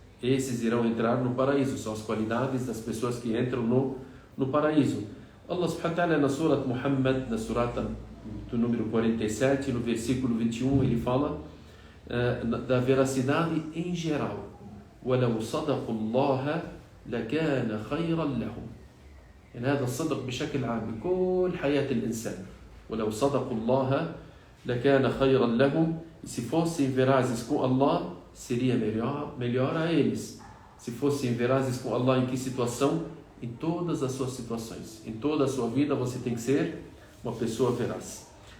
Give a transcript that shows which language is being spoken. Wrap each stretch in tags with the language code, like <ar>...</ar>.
<pt>Esses irão entrar no paraíso. São as qualidades das pessoas que entram no paraíso. Allah subhanahu wa ta'ala na Surat Muhammad, na Surata do número 47, no versículo 21, ele fala da veracidade em geral.</pt> <ar>وَلَوْ صَدَقُوا اللَّهَ لَكَانَ خَيْرًا لَهُمْ. يعني هذا الصدق بشكل عام بكل حياة الإنسان. وَلَوْ صَدَقُوا اللَّهَ لَكَانَ خَيْرًا لَهُمْ.</ar> <pt>E se fossem verazes com Allah, seria melhor a eles. Se fossem verazes com Allah, em que situação? Em todas as suas situações. Em toda a sua vida você tem que ser uma pessoa veraz.</pt>